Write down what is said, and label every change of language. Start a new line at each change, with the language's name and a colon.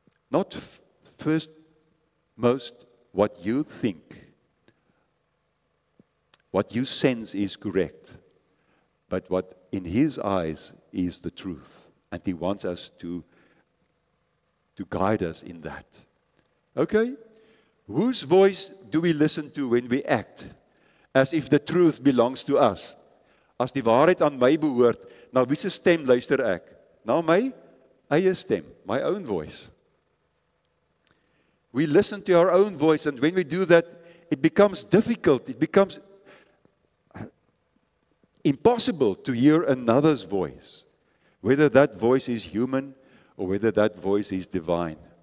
English: Not first, most what you think, what you sense is correct, but what in His eyes is the truth. And He wants us to guide us in that. Okay? Whose voice do we listen to when we act as if the truth belongs to us?
Afrikaans: As die waarheid aan my behoort, na wie se stem luister ek? Na my eie stem,
English: my own voice. We listen to our own voice, and when we do that, it becomes difficult. It becomes impossible to hear another's voice, whether that voice is human or whether that voice is divine.